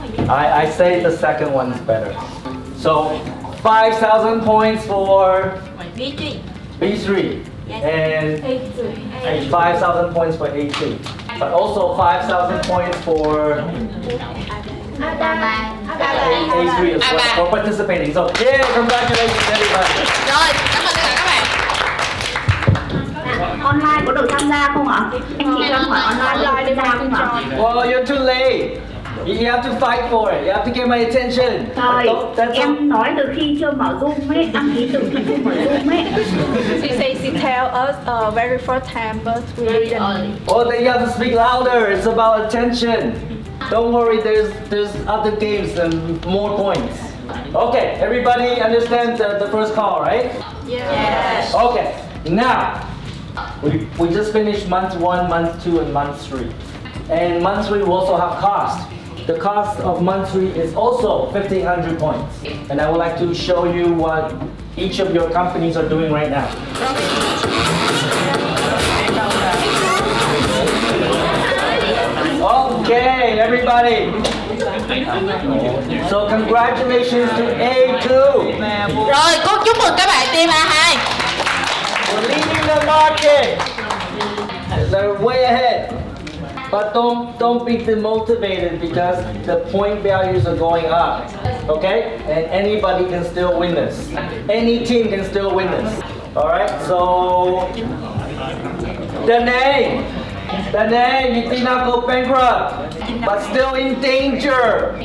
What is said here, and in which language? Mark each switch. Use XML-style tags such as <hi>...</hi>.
<en>I say the second one is better. So 5,000 points for B3 and 5,000 points for A2, but also 5,000 points for A3 as well for participating. So yeah, congratulations everybody.</en> <vi>Rồi, cảm ơn tất cả các bạn. Online có được tham gia không ạ? Anh chị cho em hỏi online được tham gia không ạ?</vi> <en>Well, you're too late. You have to fight for it. You have to get my attention.</en> <vi>Trời, em nói từ khi chưa mở Zoom ấy, đăng ký từ khi chưa mở Zoom ấy.</vi> <en>She tell us very first time, but we didn't. Oh, then you have to speak louder. It's about attention. Don't worry, there's other games and more points. Okay, everybody understand the first call, right? Yes. Okay, now we just finished month 1, month 2, and month 3. And monthly we also have cost. The cost of monthly is also 1,500 points. And I would like to show you what each of your companies are doing right now. Okay, everybody. So congratulations to A2.</en> <vi>Rồi, cô chúc mừng các bạn team A2.</vi> <en>We're leading the market. They're way ahead. But don't be demotivated because the point values are going up. Okay? And anybody can still win this. Any team can still win this. Alright, so the name, you did not go bankrupt, but still in danger.</en>